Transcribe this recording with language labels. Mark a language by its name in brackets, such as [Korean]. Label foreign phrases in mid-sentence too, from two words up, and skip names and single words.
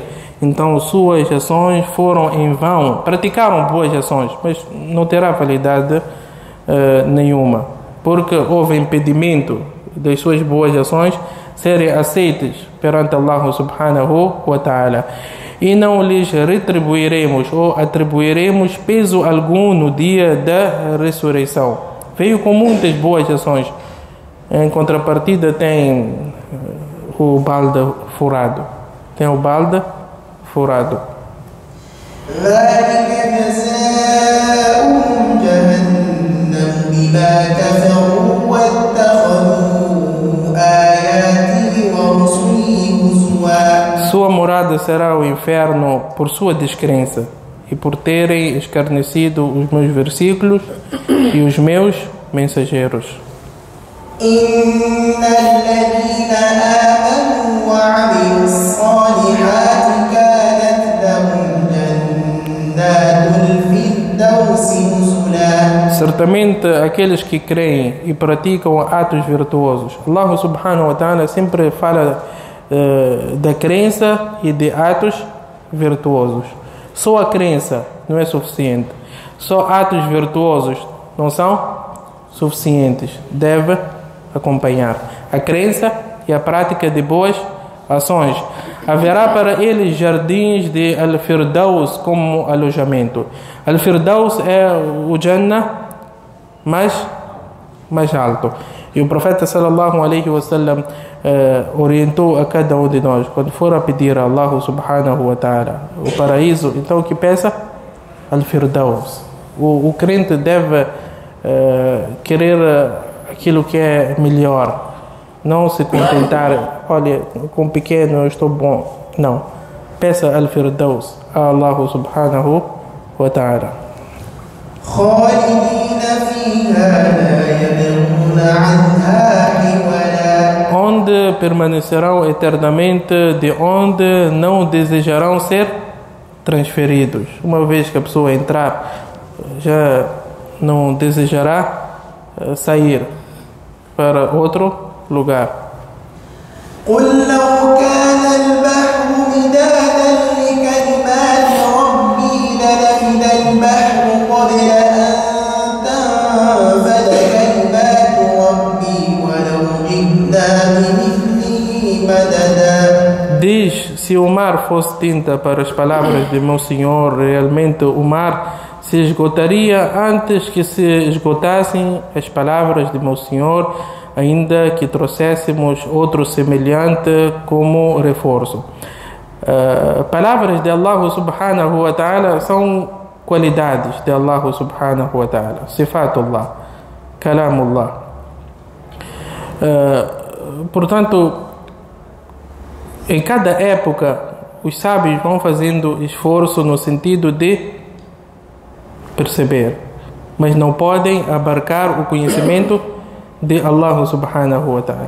[Portuguese] Então suas ações foram em vão. Praticaram boas ações, mas não terá validade nenhuma, porque houve impedimento das suas boas ações serem aceitas perante Allah [Arabic] سبحانه وتعالى. [Portuguese] E não lhes retribuiremos ou atribuiremos peso algum no dia da ressurreição. Veio com muitas boas ações. Em contrapartida tem o balde furado. Tem o balde furado. Sua morada será o inferno por sua descrença e por terem escarnecido os meus versículos e os meus mensageiros. [Arabic] إن الذين آمنوا وعملوا الصالحات كانت لهم جنات الفردوس [Portuguese] certamente aqueles que creem e praticam atos virtuosos. Allah [Arabic] سبحانه وتعالى [Portuguese] sempre fala da crença e de atos virtuosos. Só a crença não é suficiente. Só atos virtuosos não são suficientes. Deve acompanhar a crença e a prática de boas ações. Haverá para eles jardins de Al-Firdaus como alojamento. Al-Firdaus é o Jannah mais alto. E o profeta [Arabic] صلى الله عليه وسلم [Portuguese] orientou a cada um de nós, quando for a pedir a Allah [Arabic] سبحانه وتعالى [Portuguese] o paraíso, então que peça Al-Firdaus. O crente deve querer aquilo que é melhor. Não se contentar, olha, com pequeno eu estou bom. Não. Peça Al-Firdaus a Allah [Arabic] سبحانه وتعالى. [Portuguese] Onde permanecerão eternamente, de onde não desejarão ser transferidos. Uma vez que a pessoa entrar, já não desejará sair para outro lugar. [Arabic] قل لو كان البحر مدادا لكلمات ربي لنفد البحر قبل أن تنفد كلمات ربي ولو جئنا بمثله مددا. [Portuguese] Diz, se o mar fosse tinta para as palavras de meu Senhor, realmente o mar se esgotaria antes que se esgotassem as palavras de meu Senhor, ainda que trouxéssemos outro semelhante como reforço. Palavras de Allah [Arabic] سبحانه وتعالى [Portuguese] são qualidades de Allah [Arabic] سبحانه وتعالى. صفات الله، كلام الله. [Portuguese] Portanto, em cada época, os sábios vão fazendo esforço no sentido de perceber, mas não podem abarcar o conhecimento de Allah [Arabic] سبحانه وتعالى.